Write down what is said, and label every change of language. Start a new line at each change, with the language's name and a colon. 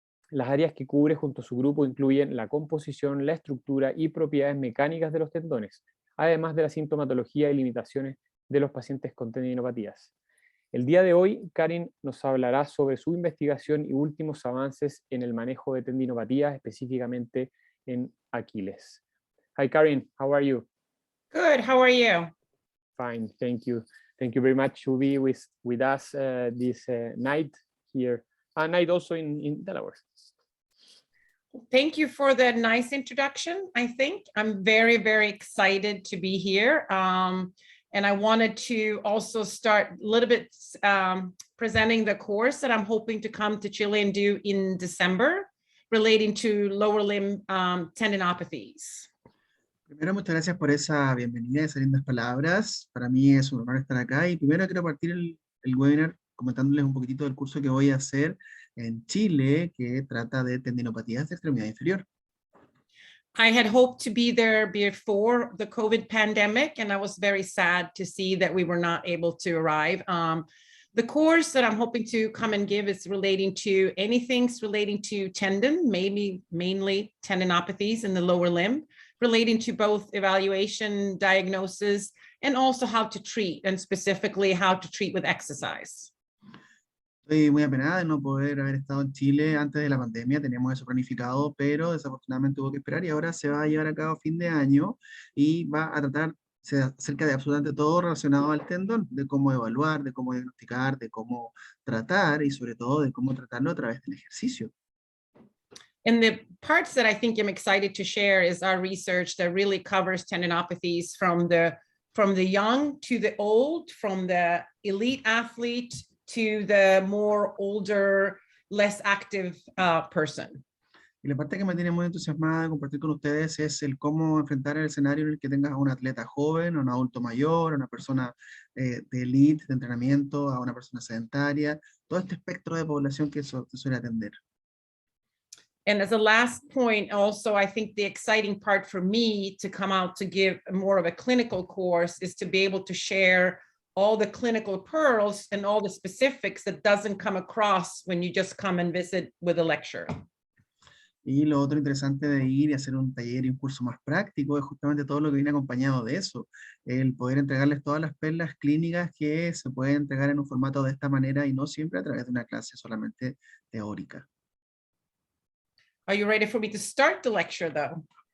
Spanish: Las áreas que cubre junto a su grupo incluyen la composición, la estructura y propiedades mecánicas de los tendones, además de la sintomatología y limitaciones de los pacientes con tendinopatías. El día de hoy, Karin nos hablará sobre su investigación y últimos avances en el manejo de tendinopatías, específicamente en Aquiles.
English: Hi, Karin. How are you? Good. How are you? Fine. Thank you. Thank you very much to be with us this night here, night also in Delaware. Thank you for the nice introduction. I think I'm very, very excited to be here. And I wanted to also start a little bit presenting the course that I'm hoping to come to Chile and do in December relating to lower limb tendinopathies.
Spanish: Primero, muchas gracias por esa bienvenida y esas lindas palabras. Para mí es un honor estar acá y primero quiero partir el webinar comentándoles un poquitito del curso que voy a hacer en Chile, que trata de tendinopatías de extremidad inferior.
English: I had hoped to be there before the COVID pandemic, and I was very sad to see that we were not able to arrive. The course that I'm hoping to come and give is relating to anything relating to tendon, maybe mainly tendinopathies in the lower limb, relating to both evaluation, diagnosis, and also how to treat, and specifically how to treat with exercise.
Spanish: Estoy muy apenada de no poder haber estado en Chile antes de la pandemia, teníamos eso planificado, pero desafortunadamente hubo que esperar y ahora se va a llevar a cabo a fin de año y va a tratar acerca de absolutamente todo relacionado al tendón, de cómo evaluar, de cómo diagnosticar, de cómo tratar y sobre todo de cómo tratarlo a través del ejercicio.
English: And the parts that I think I'm excited to share is our research that really covers tendinopathies from the young to the old, from the elite athlete to the more older, less active person.
Spanish: Y la parte que me tiene muy entusiasmada de compartir con ustedes es el cómo enfrentar el escenario en el que tengas a un atleta joven, a un adulto mayor, a una persona de elite, de entrenamiento, a una persona sedentaria, todo este espectro de población que se suele atender.
English: And as a last point, also, I think the exciting part for me to come out to give more of a clinical course is to be able to share all the clinical pearls and all the specifics that doesn't come across when you just come and visit with a lecture.
Spanish: Y lo otro interesante de ir y hacer un taller y un curso más práctico es justamente todo lo que viene acompañado de eso, el poder entregarles todas las perlas clínicas que se pueden entregar en un formato de esta manera y no siempre a través de una clase solamente teórica.
English: Are you ready for me to start the lecture, though?